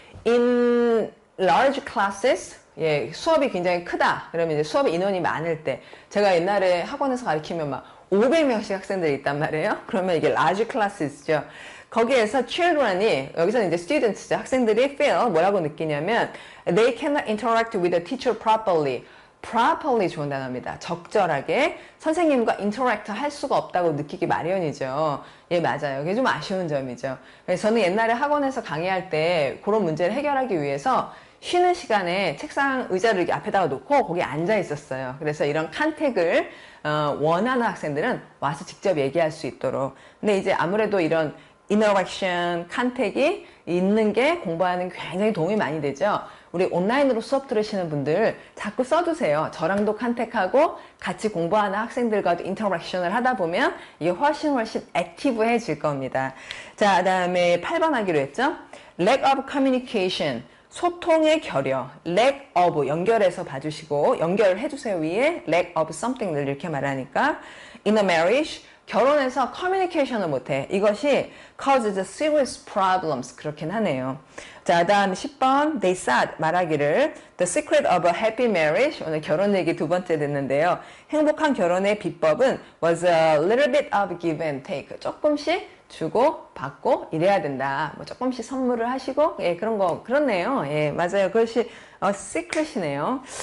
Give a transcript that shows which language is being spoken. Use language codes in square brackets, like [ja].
[en] In large classes, [ko] 예, 수업이 굉장히 크다. 그러면 이제 수업 인원이 많을 때, 제가 옛날에 학원에서 가르치면 막 500명씩 학생들이 있단 말이에요. 그러면 이게 [en] large classes [ko] 죠. 거기에서 children이, 여기서는 이제 students죠. 학생들이 [en] feel, [ko] 뭐라고 느끼냐면, [en] they cannot interact with the teacher properly. [ko] properly 좋은 단어입니다. 적절하게 선생님과 인터랙트 할 수가 없다고 느끼기 마련이죠. 예, 맞아요. 그게 좀 아쉬운 점이죠. 그래서 저는 옛날에 학원에서 강의할 때 그런 문제를 해결하기 위해서 쉬는 시간에 책상 의자를 이렇게 앞에다가 놓고 거기 앉아 있었어요. 그래서 이런 컨택을 원하는 학생들은 와서 직접 얘기할 수 있도록. 근데 이제 아무래도 이런 인터랙션, 컨택이 있는 게 공부하는 굉장히 도움이 많이 되죠. 우리 온라인으로 수업 들으시는 분들 자꾸 써두세요. 저랑도 컨택하고 같이 공부하는 학생들과도 인터랙션을 하다 보면 이게 훨씬 액티브해질 겁니다. 자, 그 다음에 8번 하기로 했죠. [en] lack of communication, [ko] 소통의 결여. lack of, 연결해서 봐주시고 연결을 해주세요. 위에 [en] lack of something [ko] 을 이렇게 말하니까 [en] in a marriage, [ko] 결혼해서 커뮤니케이션을 못해. 이것이 [en] causes serious problems. [ko] 그렇긴 하네요. 자, 다음 10번. [en] They said, [ko] 말하기를 [en] The secret of a happy marriage. [ko] 오늘 결혼 얘기 2번째 됐는데요. 행복한 결혼의 비법은 [en] was a little bit of give and take. [ko] 조금씩 주고 받고 이래야 된다. 뭐 조금씩 선물을 하시고, 예, 그런 거, 그렇네요. 예, 맞아요. 그것이 secret이네요.